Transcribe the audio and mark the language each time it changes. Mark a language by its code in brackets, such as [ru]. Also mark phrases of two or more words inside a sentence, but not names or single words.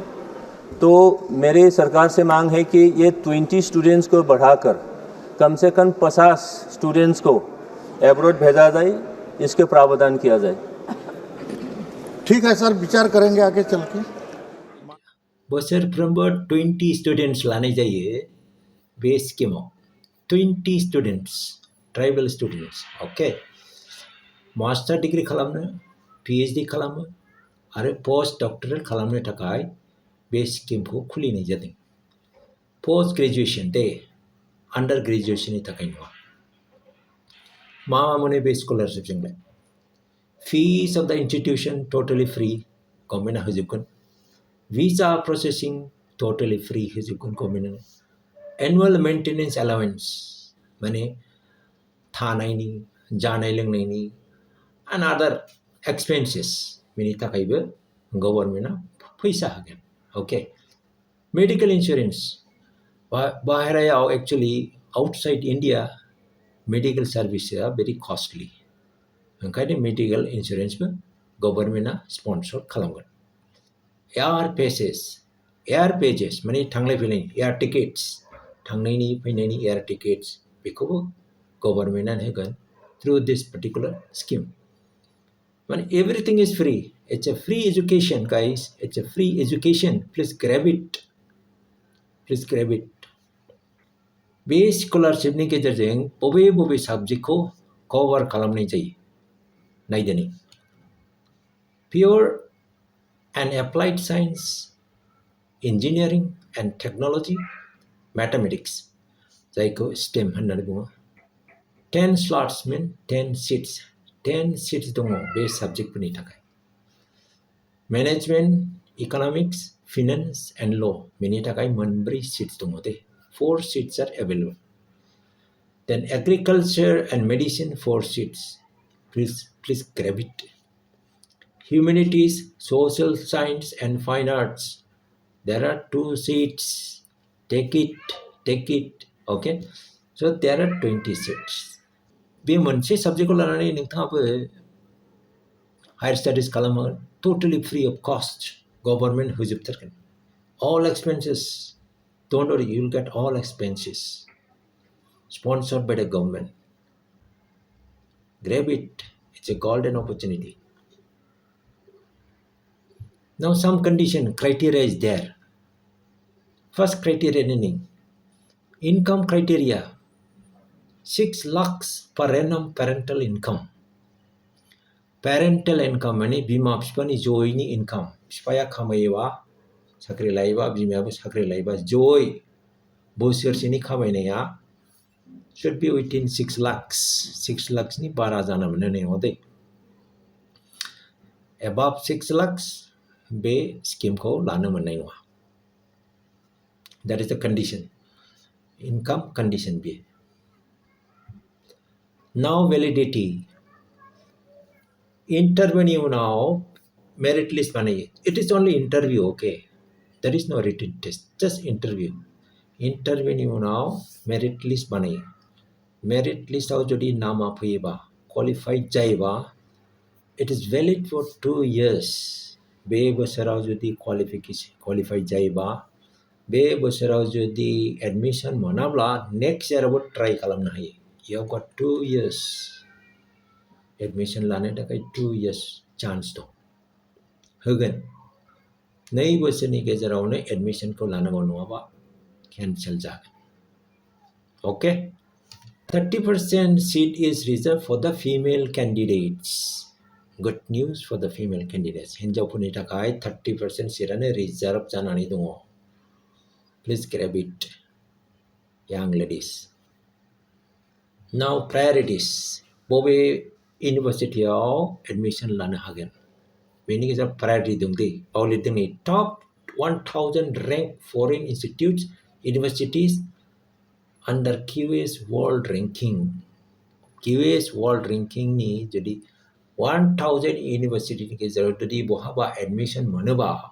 [hi] तो मेरी सरकार से मांग है कि ये 20 स्टूडेंट्स को बढ़ाकर कम से कम 50 स्टूडेंट्स को एब्रॉड भेजा जाए, इसके प्रावधान किया जाए. ठीक है सर, विचार करेंगे आगे चल के. [brx] बोसोरफ्रोमबो 20 स्टूडेंट्स लानाय जायो बे स्किमाव. [en] 20 students, tribal students, okay. master degree [brx] खालामनो, PhD खालामो आरो [en] post doctorate [brx] खालामनो थाखाय बे स्किमखौ खुलिनाय जादों. [en] post graduation [brx] दे, [en] under graduation [brx] थाखाय नङा. मा मोनो बे स्कलारशिपजोंलाय? [en] Fees of the institution totally free, [brx] गभर्नमेन्टआ होजोबगोन. [en] Visa processing totally free [brx] होजोबगोन गभर्नमेन्टआ. [en] Annual maintenance allowance [brx] माने थानायनि, जानाय लोंनायनि [en] and other expenses [brx] बेनि थाखायबो गभर्नमेन्टआ फैसा होगोन. ओके. [en] medical insurance बाहेरायाव actually outside India medical service very costly. [brx] ओंखायनो [en] medical insurance [brx] गभर्नमेन्टआ स्पन्सर खालामगोन. [en] air passages [brx] माने थांलाय फैलायनि [en] air tickets, [brx] थांनायनि फैनायनि [en] air tickets [brx] बेखौबो गभर्नमेन्टआनो होगोन [en] through this particular scheme. माने everything is free. It's a free education, guys. It's a free education. Please grab it. Please grab it. [brx] बे स्कलारशिपनि गेजेरजों बबे साबजेक्टखौ कभार खालामनाय जायो नायदोनि. [en] Pure and applied science, engineering and technology, mathematics, [brx] जायखौ STEM होननानै बुङो. [en] 10 slots mean 10 seats. [brx] 10 seats दङ बे साबजेक्टफोरनि थाखाय. [en] Management, economics, finance and law [brx] बेनि थाखाय [en] 4 seats [brx] दङ दे. [en] 4 seats are available. Then agriculture and medicine 4 seats. Please grab it. Humanities, social science and fine arts. There are 2 seats. Take it. Okay. So there are 20 seats. [brx] बे मोनसे साबजेक्टखौ लानानै नोंथाङाबो [en] higher studies [brx] खालामो. [en] Totally free of cost. Government होजोबथारगोन. All expenses. Don't worry, you'll get all expenses. Sponsored by the government. Grab it. It's a golden opportunity. Now some condition, criteria is there. First criteria, income criteria. 6 lakhs per annum parental income. Parental income [brx] माने बिमा बिफानि जयैनि income बिफाया खामायोबा साख्रि लायोबा बिमायाबो साख्रि लायोबा जय बोसोरसेनि खामायनाया [en] should be within 6 lakhs [brx] 6 lakhsनि बारा जानो मोननो नङा दै [en] above 6 lakhs [brx] बे स्किमखौ लानो मोननाय नङा [en] that is the condition income condition बे now validity interview उनाव merit list बानायो it is only interview okay there is no written test just interview उनाव merit list बानायो merit list [brx] आव जुदि नामा फैयोबा [en] qualified जायोबा it is valid for 2 years [brx] बे बोसोराव जुदि [en] qualified जायोबा [brx] बे बोसोराव जुदि [en] admission मोनाब्ला next year [brx] आवबो try खालामनो हायो [en] you have got 2 years admission [brx] लानो थाखाय [en] 2 years chance [brx] दं होगोन 2 बोसोरनि गेजेरावनो admissionखौ लानांगौ नङाबा cancel जागोन [en] okay 30% seat is reserved for the female candidates good news for the female candidates [brx] हिन्जावफोरनि थाखाय 30% seatआनो reserve जानानै दङ [en] please grab it young ladies now priorities [brx] बबे इउनिभारसिटियाव एडमिशन लानो हागोन बेनि गेजेराव प्रायोरिटी दं दै बाव लिरदों नै [en] top 1000 ranked foreign institutes universities under QS world ranking [brx] QS world ranking नि जुदि 1000 इउनिभारसिटिनि गेजेराव जुदि बहाबा एडमिशन मोनोबा